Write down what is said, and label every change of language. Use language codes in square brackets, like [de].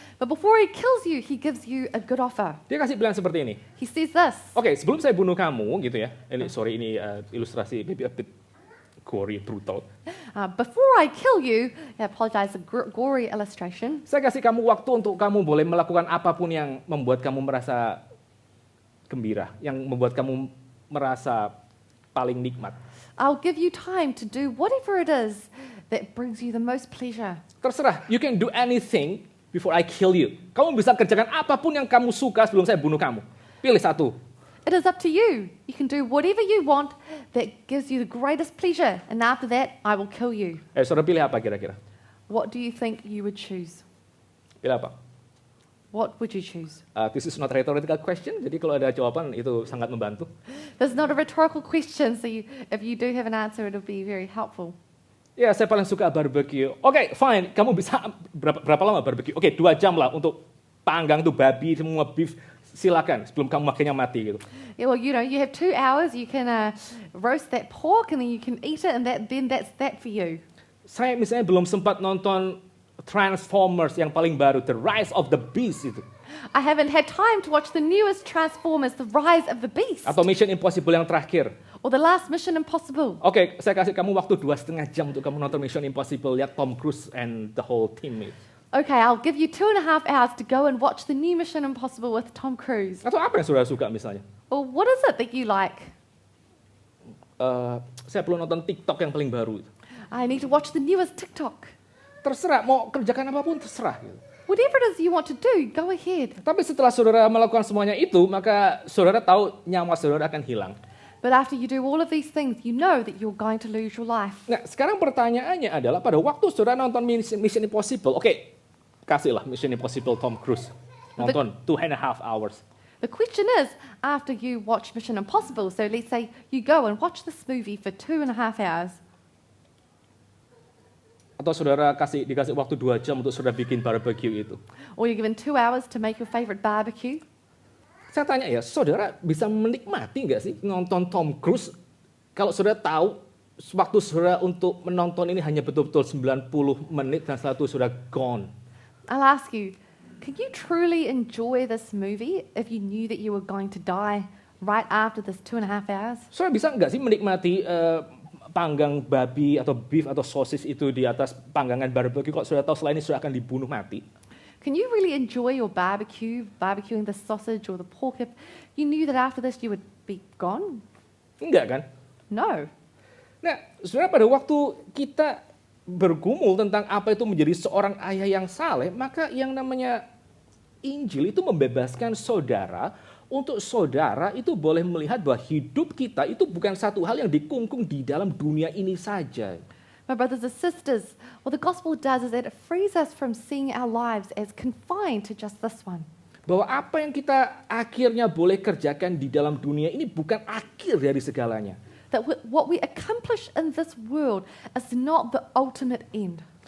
[en] but before he kills you, he gives you a good offer. [id] Dia kasih pilihan seperti ini. [en] He says this: [id] Oke, sebelum saya bunuh kamu gitu ya. Ini ilustrasi [en] maybe a bit gory, brutal. before I kill you, I apologize, a gory illustration. [id] Saya kasih kamu waktu untuk kamu boleh melakukan apapun yang membuat kamu merasa gembira, yang membuat kamu merasa paling nikmat. [en] I'll give you time to do whatever it is that brings you the most pleasure. [id] Terserah, [en] you can do anything before I kill you. [id] Kamu bisa kerjakan apapun yang kamu suka sebelum saya bunuh kamu. Pilih satu. [en] It is up to you. You can do whatever you want that gives you the greatest pleasure, and after that, I will kill you. [id] Saudara pilih apa kira-kira? [en] What do you think you would choose? [id] Pilih apa? [en] What would you choose? This is not a rhetorical question, [id] jadi kalau ada jawaban itu sangat membantu. [en] This is not a rhetorical question, so if you do have an answer, it'll be very helpful. [id] Ya, saya paling suka barbecue. Oke, fine. Kamu bisa berapa lama barbecue? Oke, 2 jam lah untuk panggang tuh babi, semua beef. Silakan sebelum kamu makannya mati gitu. [en] Yeah, well, you have 2 hours. You can roast that pork, and then you can eat it, and that's that for you. [id] Saya misalnya belum sempat nonton Transformers yang paling baru, The Rise of the Beast itu. [en] I haven't had time to watch the newest Transformers, The Rise of the Beast, [id] Atau Mission Impossible yang terakhir. [en] or the last Mission Impossible. [id] Oke, saya kasih kamu waktu 2,5 jam untuk kamu nonton Mission Impossible, lihat Tom Cruise [en] and the whole team. Okay, I'll give you 2.5 hours to go and watch the new Mission Impossible with Tom Cruise. [id] Atau apa yang saudara suka misalnya? [en] Well, what is it that you like? [id] Saya perlu nonton TikTok yang paling baru. [en] I need to watch the newest TikTok. [id] Terserah, mau kerjakan apapun terserah. Gitu. [en] Whatever it is you want to do, go ahead. [id] Tapi setelah saudara melakukan semuanya itu, maka saudara tahu nyawa saudara akan hilang. [en] But after you do all of these things, you know that you're going to lose your life. [id] Nah, sekarang pertanyaannya adalah pada waktu saudara nonton Mission Impossible, oke, kasihlah Mission Impossible Tom Cruise. Nonton 2.5 hours. [en] The question is, after you watch Mission Impossible, so let's say you go and watch this movie for 2.5 hours, [id] Atau saudara dikasih waktu 2 jam untuk saudara bikin barbecue itu. [en] or you're given 2 hours to make your favorite barbecue. [id] Saya tanya ya, saudara bisa menikmati nggak sih nonton Tom Cruise kalau saudara tahu waktu saudara untuk menonton ini hanya betul-betul 90 menit dan setelah itu saudara gone. [en] I'll ask you, could you truly enjoy this movie if you knew that you were going to die right after this 2.5 hours? [id] Saudara bisa nggak sih menikmati panggang babi atau beef atau sosis itu di atas panggangan barbecue kalau saudara tahu setelah ini saudara akan dibunuh mati? [en] Can you really enjoy your barbecuing the sausage or the pork if you knew that after this you would be gone? [id] Enggak kan? [en] No. [id] Nah, saudara pada waktu kita bergumul tentang apa itu menjadi seorang ayah yang saleh, maka yang namanya Injil itu membebaskan saudara untuk saudara itu boleh melihat bahwa hidup kita itu bukan satu hal yang dikungkung di dalam dunia ini saja. [en] My brothers and sisters, what the gospel does is that it frees us from seeing our lives as confined to just this one. [id] Bahwa apa yang kita akhirnya boleh kerjakan di dalam dunia ini bukan akhir dari segalanya. [en] That what we accomplish in this world is not the ultimate end.